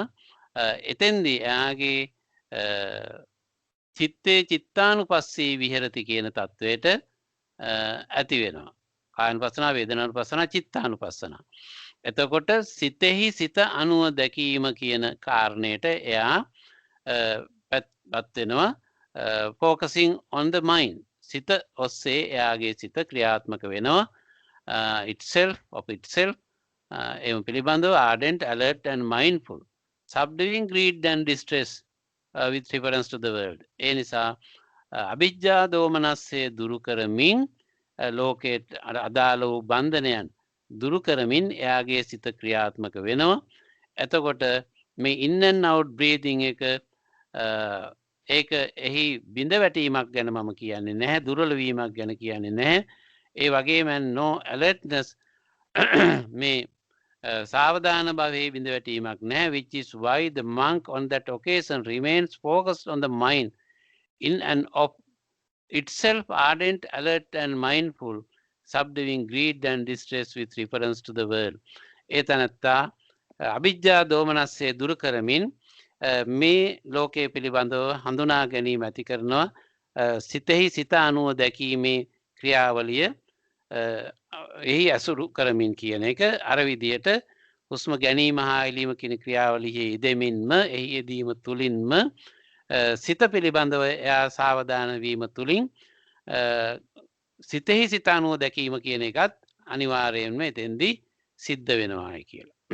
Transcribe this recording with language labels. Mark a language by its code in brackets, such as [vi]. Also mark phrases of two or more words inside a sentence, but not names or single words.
[si] එතෙන්දී එයාගේ [pi] චිත්තේ චිත්තානුපස්සී විහෙරති [si] කියන තත්වයට ඇති වෙනවා. කායනුපස්සනා, වේදනානුපස්සනා, චිත්තානුපස්සනා. එතකොට සිතෙහි සිත අනුව දැකීම කියන කාරණයට එයා පත් වෙනවා. [en] Focusing on the mind. [si] සිත ඔස්සේ එයාගේ සිත ක්‍රියාත්මක වෙනවා. [en] Itself, of itself, [si] එම පිළිබඳව [en] ardent, alert and mindful, subduing greed and distress with reference to the world. [si] ඒ නිසා [pi] අවිජ්ජා දෝමනස්සේ [si] දුරු කරමින් ලෝකයට අදාළ වූ බන්ධනයන් දුරු කරමින් එයාගේ සිත ක්‍රියාත්මක වෙනවා. එතකොට මේ [en] in and out breathing [si] එක ඒක එහි බිඳ වැටීමක් ගැන මම කියන්නේ නැහැ, දුර්වල වීමක් ගැන කියන්නේ නැහැ. ඒ වගේම [en] no alertness [si] මේ සාවධාන භාවයේ බිඳ වැටීමක් නැහැ, [en] which is why the monk on that occasion remains focused on the mind in and of itself, ardent, alert and mindful, subduing greed and distress with reference to the world. [si] ඒ තැනැත්තා [pi] අවිජ්ජා දෝමනස්සේ [si] දුරු කරමින් මේ ලෝකයේ පිළිබඳව හඳුනා ගැනීම ඇති කරනවා. සිතෙහි සිත අනුව දැකීමේ ක්‍රියාවලිය එහි ඇසුරු කරමින් කියන එක. අර විදියට හුස්ම ගැනීම හා එළීම කියන ක්‍රියාවලියෙහි යෙදෙමින්ම එහි යෙදීම තුලින්ම සිත පිළිබඳව එයා සාවධාන වීම තුලින් සිතෙහි සිත අනුව දැකීම කියන එකත් අනිවාර්යයෙන්ම එතෙන්දී සිද්ධ වෙනවායි කියලා.